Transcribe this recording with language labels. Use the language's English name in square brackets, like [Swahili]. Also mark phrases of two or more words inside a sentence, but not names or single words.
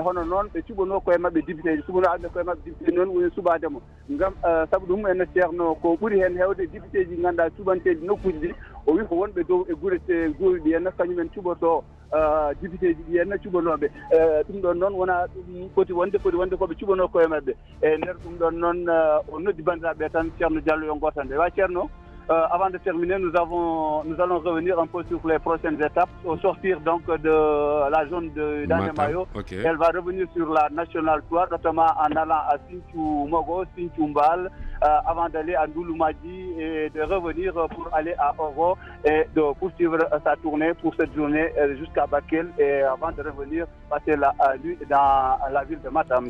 [Fula] hono noon ɓe cuɓano koye mabɓe député ji cuɓano alɓe koye mabɓe député noon woni suɓademo gam saabu ɗum en ceerno ko ɓuuri hen hewde député ji ganduɗa cuɓanteji nokkuji ɗi o wi ko wonɓe dow e guuri ɗi henna kañumen cuɓoto député ji ɗi henna cuɓanoɓe ɗum ɗon noon wona ɗum foti wonde koɓe cuɓano koye mabɓe e nder ɗum ɗon noon o noddi bandiraɓe tan ceerno Diallo yo gotande wa ceerno. [French] Avant de terminer, nous allons revenir un peu sur les prochaines étapes. Au sortir donc de la zone de Dande Maayo, okay. Elle va revenir sur la nationale 3, notamment en allant à Sinthiou Mogo, Sinthiou Mbal, avant d'aller à Ndouloumadji et de revenir pour aller à Oro et de poursuivre sa tournée pour cette journée jusqu'à Bakel et avant de revenir passer la nuit dans la ville de Matam.